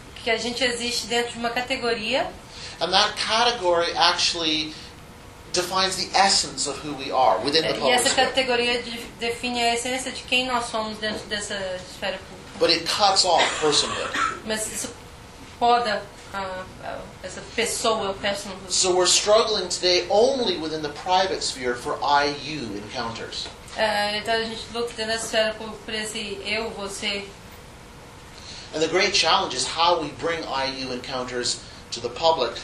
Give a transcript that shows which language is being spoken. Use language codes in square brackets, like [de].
[pt] Que a gente existe dentro de uma categoria. [en] And that category actually defines the essence of who we are within the public. [pt] E essa categoria define a essência de quem nós somos dentro dessa esfera pública. [en] But it cuts off personhood. [pt] Mas isso poda essa pessoa, personhood. [en] So we're struggling today only within the private sphere for IU encounters. [pt] Então a gente luta nessa esfera por esse eu, você. [en] And the great challenge is how we bring IU encounters to the public.